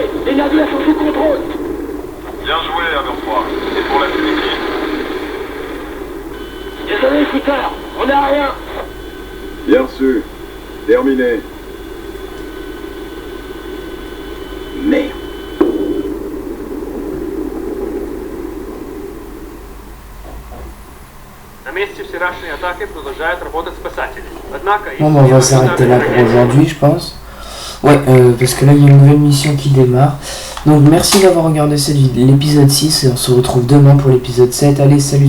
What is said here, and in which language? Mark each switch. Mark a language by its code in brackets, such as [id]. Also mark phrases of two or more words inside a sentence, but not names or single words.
[fr] Les navires sont sous contrôle. Bien joué, Aberfroid. Et pour la Philippine. Désolé, shooter. On n'a rien. Bien reçu. Terminé. Merde. [ru] На месте вчерашней атаки продолжают работать спасатели. Однако... [fr] Bon, bah, on va s'arrêter là pour aujourd'hui, je pense. Ouais, parce que là, il y a une nouvelle mission qui démarre. Donc, merci d'avoir regardé l'épisode 6 et on se retrouve demain pour l'épisode 7. Allez, salut!